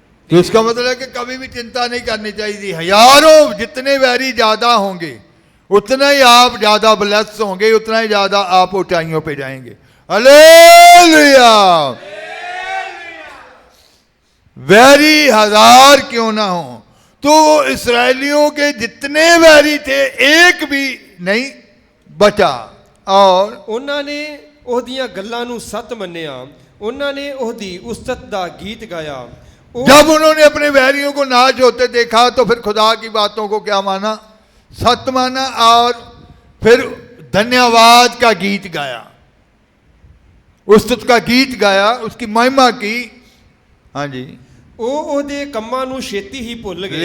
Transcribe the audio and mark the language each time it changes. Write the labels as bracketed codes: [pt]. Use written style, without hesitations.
[hi] तो इसका मतलब है कि कभी भी चिंता नहीं करनी चाहिए। हजारों जितने वैरी ज्यादा होंगे उतना ही आप ज्यादा ब्लेस होंगे, उतना ही ज्यादा आप ऊंचाइयों पे जाएंगे। हालेलुया। वैरी 1000 क्यों ना हो, तो इस्राएलियों के जितने वैरी थे एक भी नहीं बचा। और [pa] ਉਹਨਾਂ ਨੇ ਉਹਦੀਆਂ ਗੱਲਾਂ ਨੂੰ ਸੱਚ ਮੰਨਿਆ, ਉਹਨਾਂ ਨੇ ਉਹਦੀ ਉਸਤਤ ਦਾ ਗੀਤ ਗਾਇਆ। [hi] जब उन्होंने अपने वैरियों को नाश होते देखा तो फिर खुदा की बातों को क्या माना? सत्य माना, और फिर धन्यवाद का गीत गाया, उस्तुत का गीत गाया, उसकी महिमा की। हाँ जी। [pa] ਉਹ ਉਹਦੇ ਕੰਮਾਂ ਨੂੰ ਛੇਤੀ ਹੀ ਭੁੱਲ ਗਏ।